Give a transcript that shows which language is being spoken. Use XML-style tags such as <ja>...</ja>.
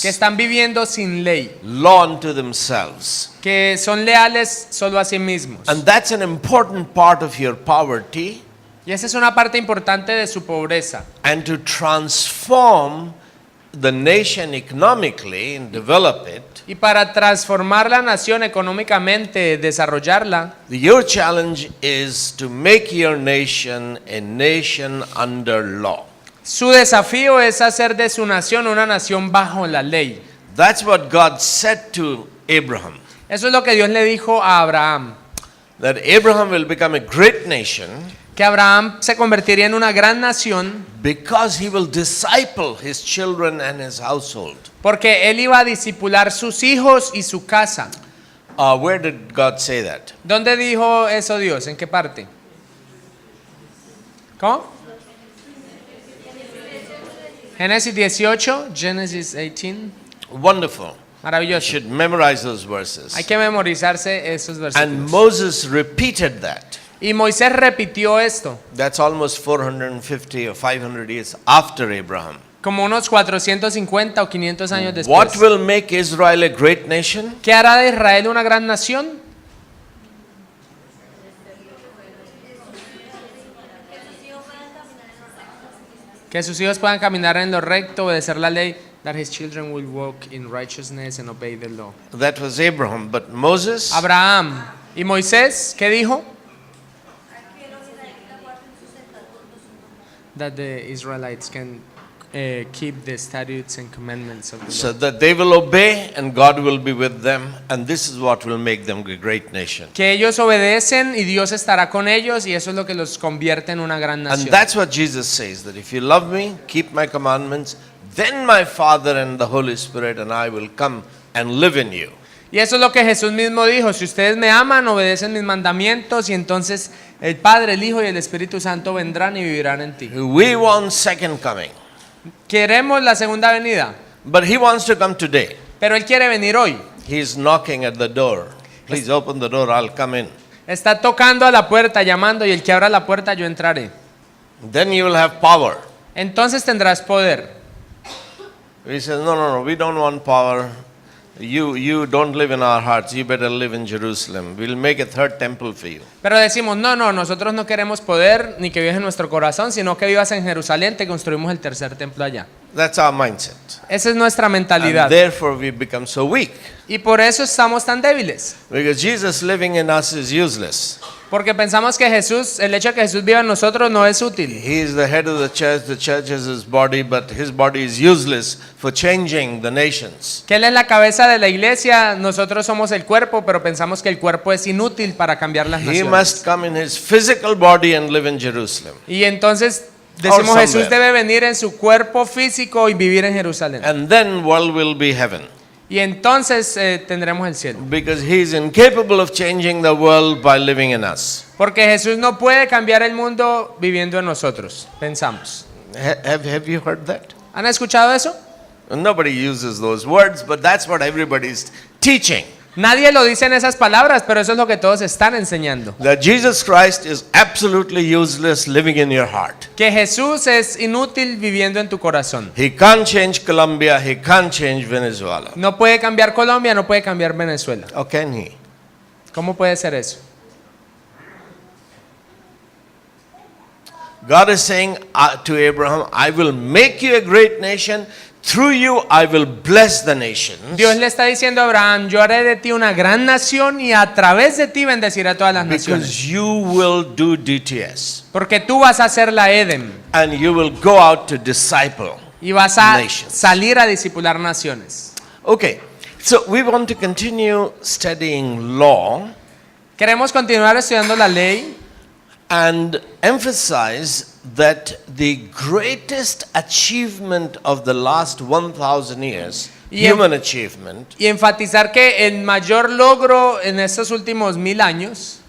<es>Que están viviendo sin ley,</es> <en>Law unto themselves.</en> <es>que son leales solo a sí mismos.</es> <en>And that's an important part of your poverty.</en> <es>Y esa es una parte importante de su pobreza.</es> <en>And to transform the nation economically and develop it,</en> <es>Y para transformar la nación económicamente, desarrollarla,</es> <en>your challenge is to make your nation a nation under law.</en> <es>su desafío es hacer de su nación una nación bajo la ley.</es> <en>That's what God said to Abraham.</en> <es>Eso es lo que Dios le dijo a Abraham.</es> <en>That Abraham will become a great nation</en> <es>Que Abraham se convertiría en una gran nación</es> <en>because he will disciple his children and his household.</en> <es>porque él iba a discipular sus hijos y su casa.</es> <en>Where did God say that?</en> <es>¿Dónde dijo eso Dios? ¿En qué parte? ¿Cómo? Génesis 18, Genesis 18.</es> <en>Wonderful. You</en> <es>Maravilloso.</es> <en>should memorize those verses.</en> <es>Hay que memorizarse esos</es> <en>And</en> <es>versículos.</es> <en>Moses repeated that.</en> <es>Y Moisés repitió esto</es> <en>That's almost 450 or 500 years after Abraham.</en> <es>como unos 450 o 500 años</es> <en>What</en> <es>después.</es> <en>will make Israel a great nation?</en> <es>¿Qué hará de Israel una gran nación? Que sus hijos puedan caminar en lo recto, obedecer la ley.</es> <en>That his children will walk in righteousness and obey the law. That was Abraham. But Moses,</en> <es>Abraham y Moisés, ¿qué dijo?</es> <en>That the Israelites can keep the statutes and commandments of the so Lord. that they will obey and God will be with them. And this is what will make them a great nation.</en> <es>Que ellos obedecen y Dios estará con ellos y eso es lo que los convierte en una gran</es> <en>And</en> <es>nación.</es> <en>that's what Jesus says, that if you love me, keep my commandments, then my Father and the Holy Spirit and I will come and live in you.</en> <es>Y eso es lo que Jesús mismo dijo, si ustedes me aman, obedecen mis mandamientos y entonces el Padre, el Hijo y el Espíritu Santo vendrán y vivirán en ti.</es> <en>We want second coming,</en> <es>Queremos la segunda venida,</es> <en>but he wants to come today.</en> <es>pero Él quiere venir hoy.</es> <en>He's knocking at the door. Please open the door, I'll come in.</en> <es>Está tocando a la puerta, llamando, y el que abra la puerta yo entraré.</es> <en>Then you will have power.</en> <es>Entonces tendrás poder.</es> <en>He says, no, we don't want power. You don't live in our hearts. You better live in Jerusalem. We'll make a third temple for you.</en> <es>Pero decimos, no, nosotros no queremos poder ni que vivas en nuestro corazón, sino que vivas en Jerusalén, te construimos el tercer templo allá.</es> <en>That's our mindset.</en> <es>Esa es nuestra mentalidad.</es> <en>And therefore we become so weak.</en> <es>Y por eso estamos tan débiles.</es> <en>Because Jesus living in us is useless.</en> <es>Porque pensamos que Jesús, el hecho de que Jesús viva en nosotros no es útil.</es> <en>He is the head of the church is his body, but his body is useless for changing the nations.</en> <es>Que Él es la cabeza de la iglesia, nosotros somos el cuerpo, pero pensamos que el cuerpo es inútil para cambiar las</es> <en>He</en> <es>naciones.</es> <en>must come in his physical body and live in Jerusalem.</en> <es>Y entonces decimos,</es> <en>Or</en> <es>Jesús</es> <en>somewhere.</en> <es>debe venir en su cuerpo físico y vivir en Jerusalén.</es> <en>And then world will be heaven.</en> <es>Y entonces tendremos el cielo.</es> <en>Because he is incapable of changing the world by living in us.</en> <es>Porque Jesús no puede cambiar el mundo viviendo en nosotros, pensamos.</es> <en>Have you heard that?</en> <es>¿Han escuchado eso?</es> <en>Nobody uses those words, but that's what everybody's teaching.</en> <es>Nadie lo dice en esas palabras, pero eso es lo que todos están enseñando.</es> <en>That Jesus Christ is absolutely useless living in your heart.</en> <es>Que Jesús es inútil viviendo en tu corazón.</es> <en>He can't change Colombia, he can't change Venezuela.</en> <es>No puede cambiar Colombia, no puede cambiar Venezuela.</es> <en>Or can he?</en> <es>¿Cómo puede ser eso?</es> <en>God is saying to Abraham, I will make you a great nation. Through you I will bless the nations.</en> <es>Dios le está diciendo a Abraham, yo haré de ti una gran nación y a través de ti bendeciré a todas las naciones.</es> <en>Because you will do DTS.</en> <es>Porque tú vas a hacer la Edem</es> <en>And you will go out to disciple</en> <es>y vas a</es> <en>nations.</en> <es>salir a discipular naciones.</es> <en>Okay, so we want to continue studying law</en> <es>Queremos continuar estudiando la ley</es> <en>and emphasize that the greatest achievement of the last 1,000 years, human achievement,</en> <es>y enfatizar que el mayor logro en estos últimos 1000 años</es>